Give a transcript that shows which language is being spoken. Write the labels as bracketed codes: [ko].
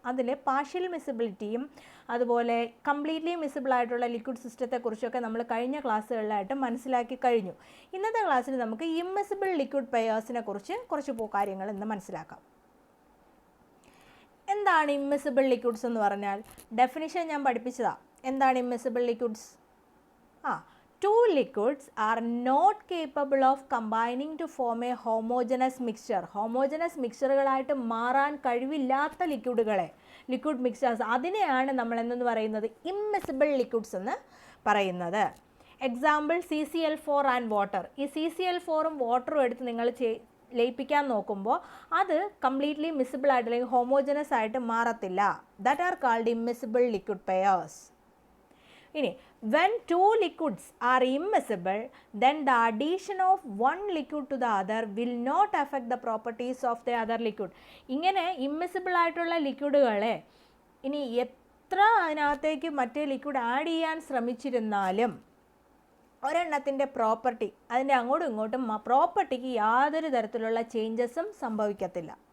[ml] അതിൽ പാർഷ്യൽ മിസിബിലിറ്റിയും അതുപോലെ completely miscible ആയിട്ടുള്ള ലിക്വിഡ് സിസ്റ്റത്തെക്കുറിച്ചൊക്കെ നമ്മൾ കഴിഞ്ഞ ക്ലാസ്സുകളിലായിട്ട് മനസ്സിലാക്കി കഴിഞ്ഞു. ഇന്നത്തെ ക്ലാസ്സിൽ നമുക്ക് ഇമ്മിസിബിൾ ലിക്വിഡ് പെയേഴ്സിനെ കുറിച്ച് കുറച്ച് കാര്യങ്ങൾ ഇന്ന് മനസ്സിലാക്കാം. എന്താണ് ഇമ്മിസിബിൾ ലിക്വിഡ്സ് എന്ന് പറഞ്ഞാൽ? ഡെഫിനിഷൻ ഞാൻ പഠിപ്പിച്ചതാണ്. എന്താണ് immiscible liquids? [en] Two liquids are not capable of combining to form a homogeneous mixture. [ml] homogeneous മിക്സ്ചറുകളായിട്ട് മാറാൻ കഴിവില്ലാത്ത ലിക്വിഡ് മിക്സ്ചേഴ്സ്, അതിനെയാണ് നമ്മൾ എന്തെന്ന് പറയുന്നത്? ഇമ്മിസിബിൾ ലിക്വിഡ്സ് എന്ന് പറയുന്നത്. Example CCl4 and water. ഈ CCl4ഉം വാട്ടറും എടുത്ത് നിങ്ങൾ ലയിപ്പിക്കാൻ നോക്കുമ്പോൾ അത് കംപ്ലീറ്റ്ലി മിസിബിൾ ആയിട്ട് അല്ലെങ്കിൽ ഹോമോജനസ് ആയിട്ട് മാറത്തില്ല. [en] That are called immiscible liquid pairs. [ml] ഇനി [en] when two liquids are immiscible, then the addition of one liquid to the other will not affect the properties of the other liquid. [ml] ഇങ്ങനെ immiscible ആയിട്ടുള്ള ലിക്വിഡുകളെ ഇനി എത്ര അതിനകത്തേക്ക് മറ്റേ liquid add ചെയ്യാൻ ശ്രമിച്ചിരുന്നാലും ഒരെണ്ണത്തിൻ്റെ property, അതിൻ്റെ അങ്ങോട്ടും ഇങ്ങോട്ടും പ്രോപ്പർട്ടിക്ക് യാതൊരു തരത്തിലുള്ള ചേഞ്ചസും സംഭവിക്കത്തില്ല.